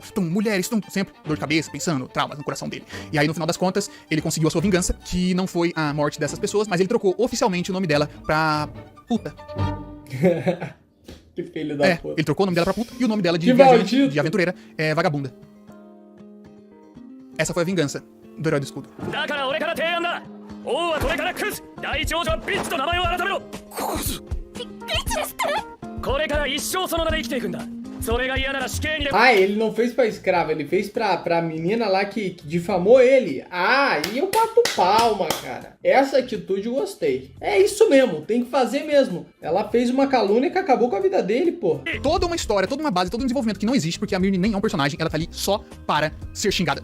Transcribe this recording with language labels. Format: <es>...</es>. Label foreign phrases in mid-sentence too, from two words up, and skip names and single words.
<pt>Mulheres, sempre dor de cabeça, pensando, traumas no coração dele. E aí no final das contas, ele conseguiu a sua vingança, que não foi a morte dessas pessoas, mas ele trocou oficialmente o nome dela pra puta. Que filho da puta. Ele trocou o nome dela pra puta e o nome dela de Que viajante, maldito. de aventureira, é vagabunda. Essa foi a vingança do Herói do Escudo.</pt> <ja>だから俺から提案だ。王はこれからクズ、第一王女はビッチと名前を改めろ。ビッチですってこれから一生その名で生きていくんだ。それが嫌なら死刑にでも。</ja> <pt>Ah, ele não fez pra escrava, ele fez pra menina lá que difamou ele. Ah, e eu bato palma, cara. Essa atitude eu gostei. É isso mesmo, tem que fazer mesmo. Ela fez uma calúnia que acabou com a vida dele, pô. Toda uma história, toda uma base, todo um desenvolvimento que não existe, porque a Mirne nem é um personagem, ela tá ali só para ser xingada.</pt>